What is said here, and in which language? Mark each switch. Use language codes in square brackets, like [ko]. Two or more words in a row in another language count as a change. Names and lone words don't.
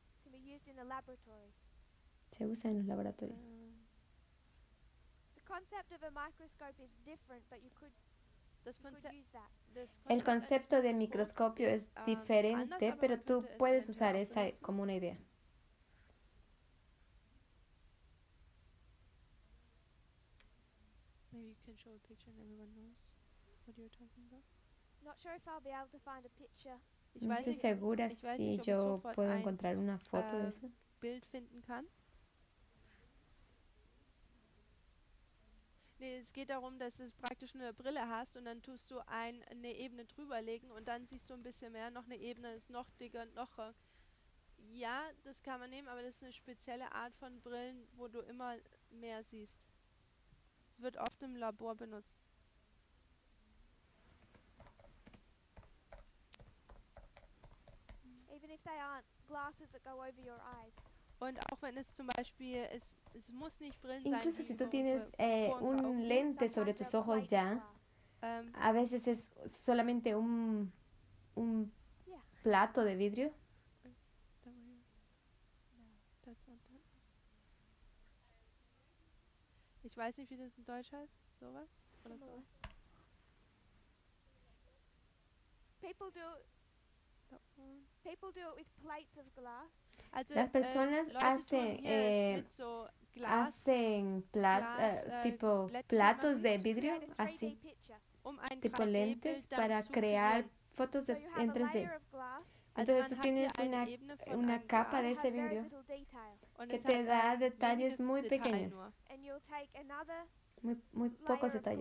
[es] Se usa en los laboratorios. El concepto de microscopio es diferente, pero tú puedes usar esa como una idea. [en] Maybe you can show a picture and everyone knows what you're talking about. Not sure if I'll be able to find a picture. [es] No estoy segura si yo puedo encontrar una foto de eso. [de] Bild finden kann. Nee, es geht darum, dass du praktisch nur eine Brille hast und dann tust du eine Ebene drüberlegen und dann siehst du ein bisschen mehr, noch eine Ebene ist noch dicker, noch... Ja, das kann man nehmen, aber das ist eine spezielle Art von Brillen, wo du immer mehr siehst. Es wird oft im Labor benutzt. [en] Even if they aren't glasses that go over your eyes. [de] Und auch wenn es zum Beispiel, es muss nicht Brillen sein, [es] Incluso [de] die [es] si tú [de] vor [es] tienes [de] unsere Augen. [es] un lente sobre tus ojos ya, a veces es solamente un plato de vidrio. [de] Ich weiß nicht, wie das in Deutsch heißt, sowas oder sowas. [en] People do it with plates of glass. Also, [es] Las personas hacen tipo platos de vidrio, así, tipo lentes, para crear fotos en 3D. Entonces tú tienes una capa de ese vidrio que te da detalles muy pequeños, muy pocos detalles.